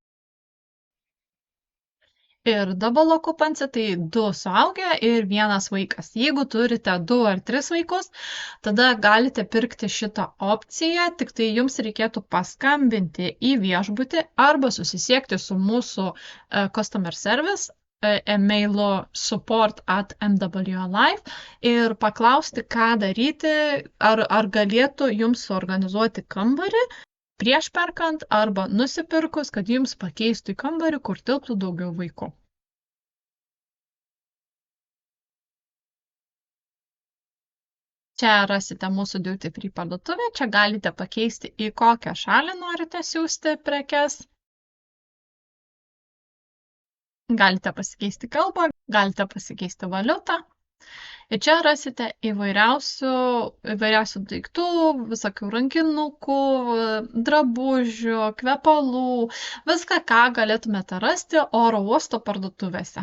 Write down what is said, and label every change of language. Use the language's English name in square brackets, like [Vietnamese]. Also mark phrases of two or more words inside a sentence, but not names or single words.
[Lithuanian] Ir [English] double occupancy, [Lithuanian] tai du suaugę ir vienas vaikas. Jeigu turite 2 ar 3 vaikus, tada galite pirkti šitą opciją, tik tai jums reikėtų paskambinti į viešbutį arba susisiekti su mūsų [English] customer service [Lithuanian] emailu support@mwlife ir paklausti, ką daryti, ar galėtų jums suorganizuoti kambarį prieš perkant arba nusipirkus, kad jums pakeistų į kambarį, kur tilptų daugiau vaikų. Čia rasite mūsų [English] duty free [Lithuanian] parduotuvę, čia galite pakeisti į kokią šalį norite siųsti prekes. Galite pasikeisti kalbą, galite pasikeisti valiutą. Ir čia rasite įvairiausių daiktų, visokių rankinukų, drabužių, kvepalų, viską, ką galėtumėte rasti oro uosto parduotuvėse.